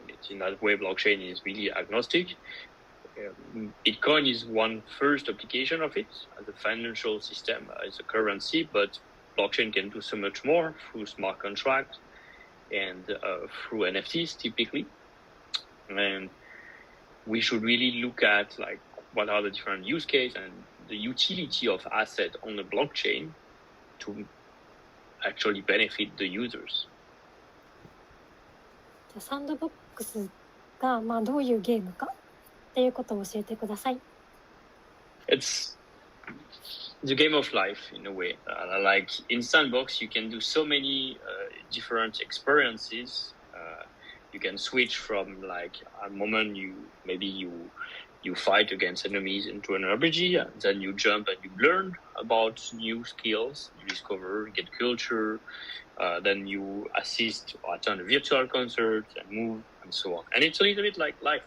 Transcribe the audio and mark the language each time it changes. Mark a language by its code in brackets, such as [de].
[en] In that way, blockchain is really agnostic. Bitcoin is one first application of it as a financial system, as a currency, but blockchain can do so much more through smart contracts and through NFTs typically. And we should really look at like what are the different use cases and the utility of asset on the blockchain to actually benefit the users. [ja] じゃあサンドボックスがどういうゲームかっていうことを教えてください。 [en] It's the game of life in a way. Like in Sandbox, you can do so many different experiences. You can switch from like a moment you fight against enemies into an RPG, and then you jump and you learn about new skills, you discover, get culture, then you assist or attend a virtual concert and move and so on. And it's a little bit like life.